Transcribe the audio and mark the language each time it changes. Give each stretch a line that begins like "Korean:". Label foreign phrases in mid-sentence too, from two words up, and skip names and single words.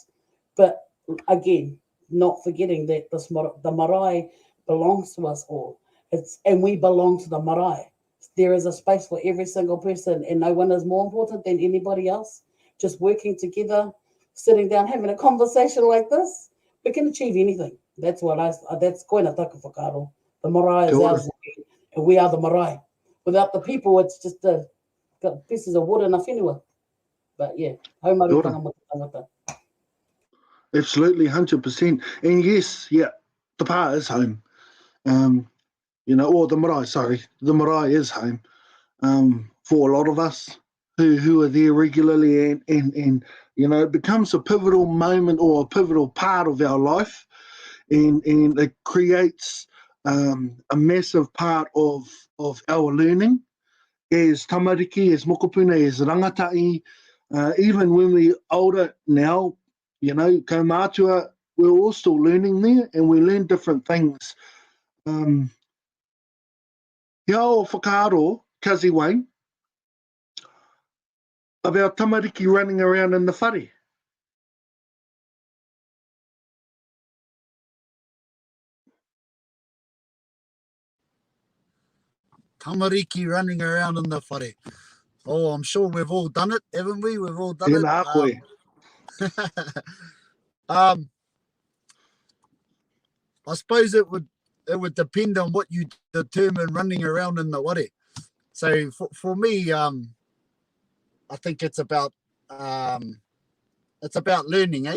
English: But again, not forgetting that the marae belongs to us all. And we belong to the marae. There is a space for every single person, and no one is more important than anybody else. Just working together, sitting down, having a conversation like this, we can achieve anything. That's that's
Māori: koina taka whakaaro.
English: The marae is
Māori: Kia ora.
English: ours, and we are the marae. Without the people, it's just pieces of wood in a whenua. But yeah,
Māori: haumarutanga mo te tangata.
English: Absolutely, 100%. And yes, yeah, the pā is home. You know, or the marae, sorry. The marae is home for a lot of us who are there regularly, and you know, it becomes a pivotal moment or a pivotal part of our life, and it creates a massive part of our learning as tamariki, as mokopuna, as rangatai. Even when we're older now, you know, kaumātua, we're all still learning there, and we learn different things.
Māori: He o whakaaro, Kazi Wayne,
English: about tamariki running around in the whare. Tamariki running around in the whare. Oh, I'm sure we've all done it, haven't we? We've all done
Māori: Tēnā koe.
English: it. I suppose it would depend on what you determine running around in the whare. So for me, I think it's about learning, eh?